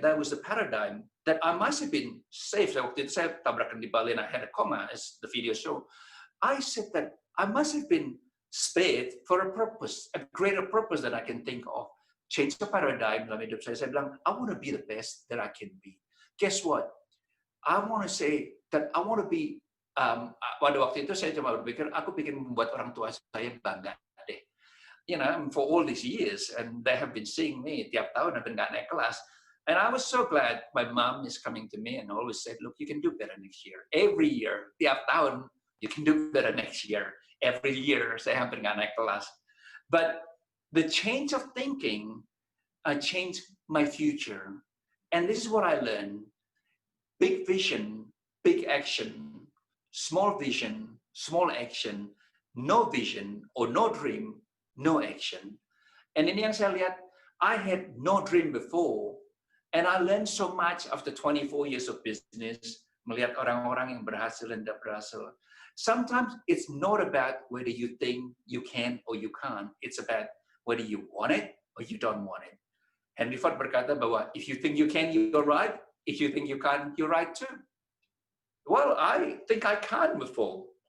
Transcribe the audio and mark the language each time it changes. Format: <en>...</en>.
<en>That was the paradigm that I must have been safe.</en> <id>Waktu itu saya tabrakan di Bali</id> <en>and I had a coma, as the video show. I said that I must have been spared for a purpose, a greater purpose than I can think of. Change the paradigm</en> <id>dalam hidup saya. Saya bilang,</id> <en>I want to be the best that I can be. Guess what? I want to say that I want to be,</en> <id>pada waktu itu saya cuma berpikir, aku ingin membuat orang tua saya bangga deh.</id> <en>You know, for all these years, and they have been seeing me</en> <id>tiap tahun dan nggak naik kelas.</id> <en>And I was so glad my mom is coming to me and always said, look, you can do better next year. Every year,</en> <id>tiap tahun,</id> <en>you can do better next year. Every year,</en> <id>saya hampir nggak naik kelas.</id> <en>But the change of thinking changed my future. And this is what I learned. Big vision, big action. Small vision, small action. No vision or no dream, no action. And</en> <id>ini yang saya lihat,</id> <en>I had no dream before. And I learned so much after 24 years of business.</en> <id>melihat orang-orang yang berhasil dan tidak berhasil.</id> <en>Sometimes it's not about whether you think you can or you can't. It's about whether you want it or you don't want it. Henry Ford</en> <id>berkata bahwa</id> <en>if you think you can, you're right. If you think you can't, you're right too. Well, I think I can before.</en>